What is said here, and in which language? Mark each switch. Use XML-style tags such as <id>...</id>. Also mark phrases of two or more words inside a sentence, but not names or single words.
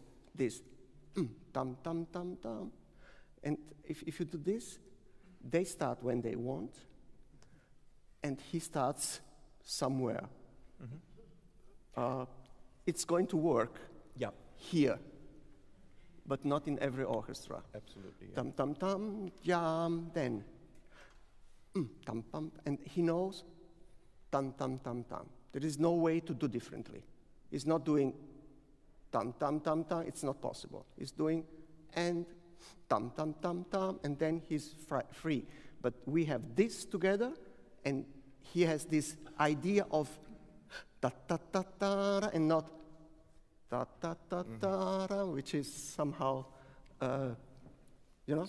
<en>This, tam tam tam tam, and if you do this, they start when they want, and he starts somewhere. It's going to work Yeah. here, but not in every orchestra. Absolutely. Yeah. Tam tam tam, jam, then. tam pam, and he knows tam tam tam tam. There is no way to do differently. He's not doing tam tam tam tam. It's not possible. He's doing and tam tam tam tam, and then he's free. But we have this together, and he has this idea of ta ta ta ta, and not ta ta ta ta, which is somehow, you know.</en>